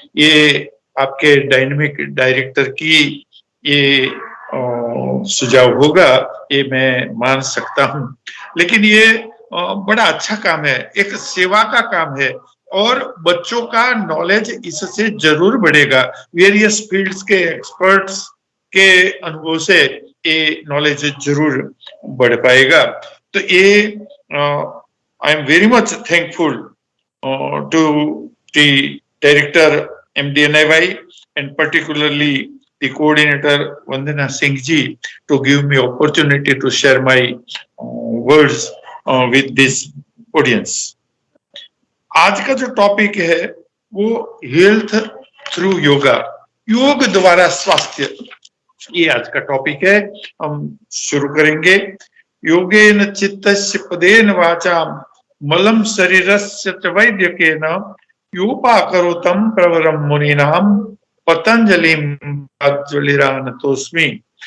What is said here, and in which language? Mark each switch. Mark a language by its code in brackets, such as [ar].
[hi] ये आपके dynamic director की ये सुझाव होगा, ये मैं मान सकता हूं। लेकिन ये बड़ा अच्छा काम है, एक सेवा का काम है और बच्चों का नॉलेज इससे जरूर बढ़ेगा। वेरियस फील्ड्स के एक्सपर्ट्स के अनुभव से ये नॉलेज जरूर बढ़ पाएगा। तो ये [en] I am very much thankful to the director MDNIY and particularly the coordinator Vandana Singh ji to give me opportunity to share my words with this audience. [hi] आज का जो टॉपिक है वो [en] health through yoga, [hi] योग द्वारा स्वास्थ्य, ये आज का टॉपिक है। हम शुरू करेंगे। [sa] योगेन चित्तस्य पदेन वाचाम मलम शरीरस्य च वैद्यकेन योपाकरोतं प्रवरं मुनीनां पतंजलिं ज्वलिरानतोस्मि।